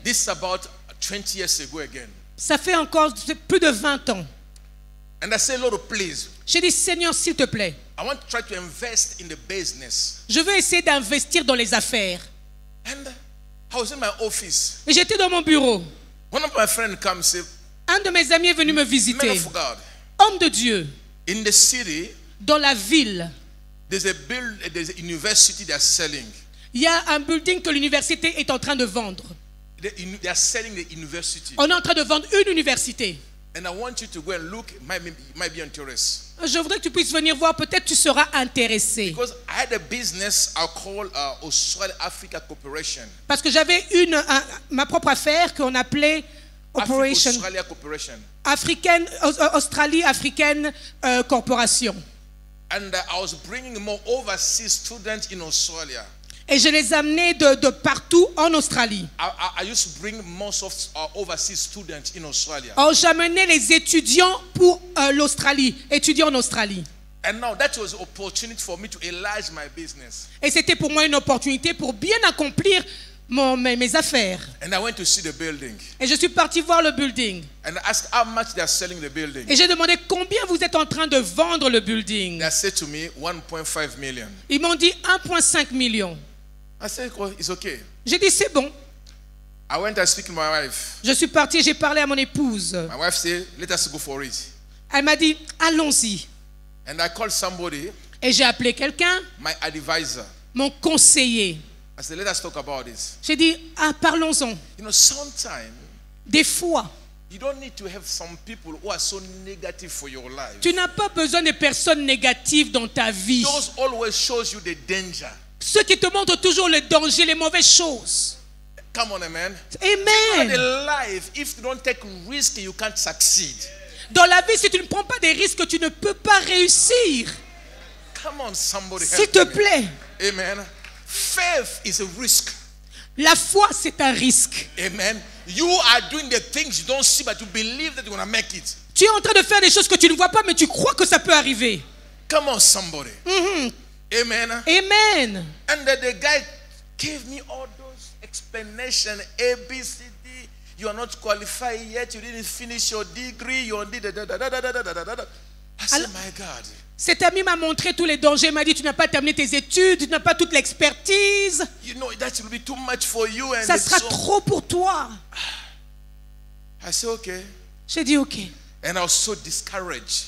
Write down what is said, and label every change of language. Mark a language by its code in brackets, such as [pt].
[en] This is about 20 years ago again. [fr] Ça fait encore plus de 20 ans. [en] And I said, Lord, please. [fr] J'ai dit, Seigneur, s'il te plaît. [en] I want to try to invest in the business. [fr] Je veux essayer d'investir dans les affaires. [en] And I was in my office. [fr] Et j'étais dans mon bureau. [en] One of my friends comes and says, [fr] Un de mes amis est venu me [en] Man [fr] visiter. [en] of God, [fr] Homme de Dieu, [en] in the city, [fr] dans la ville, [en] there's a university they're selling. [fr] il y a un building que l'université est en train de vendre. [en] They are selling the university. [fr] On est en train de vendre une université. [en] And I want you to go and look. Might be interested. [fr] Je voudrais que tu puisses venir voir. Peut-être tu seras intéressé. [en] Because I had a business I call Australia Africa Corporation. [fr] Parce que j'avais ma propre affaire qu'on appelait Operation [en] Australia Corporation. [fr] Africaine, Australie Africaine Corporation. [en] And I was bringing more overseas students in Australia. [fr] Et je les amenais de partout en Australie. [en] I used to bring most of overseas students in Australia. [fr] Oh, j'amenais les étudiants pour l'Australie, étudiants en Australie. [en] And now that was an opportunity for me to enlarge my business. [fr] Et c'était pour moi une opportunité pour bien accomplir mes affaires. [en] And I went to see the building. [fr] Et je suis parti voir le building. [en] And I asked how much they are selling the building. [fr] Et j'ai demandé combien vous êtes en train de vendre le building. [en] They said to me 1.5 million. [fr] Ils m'ont dit 1,5 million. [en] I said, oh, it's okay. [fr] J'ai dit c'est bon. [en] I went and speak to my wife. [fr] Je suis parti et j'ai parlé à mon épouse. [en] My wife said, let us go for it. [fr] Elle m'a dit allons-y. [en] And I called somebody, [fr] Et j'ai appelé quelqu'un, [en] my advisor. [fr] mon conseiller. [en] I said, let us talk about this. [fr] J'ai dit parlons-en. [en] You know, sometimes [fr] Des fois, [en] you don't need to have some people who are so negative for your life. [fr] tu n'as pas besoin de personnes négatives dans ta vie. [en] Those always shows you the danger. [fr] Ceux qui te montrent toujours le danger, les mauvaises choses. [en] Come on, amen. [fr] Amen. [en] In life, if you don't take risk, you can't succeed. [fr] Dans la vie, si tu ne prends pas des risques, tu ne peux pas réussir. [en] Come on, somebody [fr] S'il [en] help [fr] te [en] me. [fr] plaît. [en] Amen. Faith is a risk. [fr] La foi, c'est un risque. [en] Amen. You are doing the things you don't see, but you believe that you're going to make it. [fr] Tu es en train de faire des choses que tu ne vois pas, mais tu crois que ça peut arriver. [en] Come on, somebody. Amen. Amen. And the guy gave me all those explanations, A, B, C, D. You are not qualified yet. You didn't finish your degree. You only da da da da da da da da da. I said, my God. [fr] Cet ami m'a montré tous les dangers. Il m'a dit, tu n'as pas terminé tes études, tu n'as pas toute l'expertise. [en] You know, that will be too much for you. And [fr] Ça [en] it's [fr] sera [en] so- [fr] trop pour toi. [en] I said, okay. [fr] J'ai dit, ok. [en] And I was so discouraged.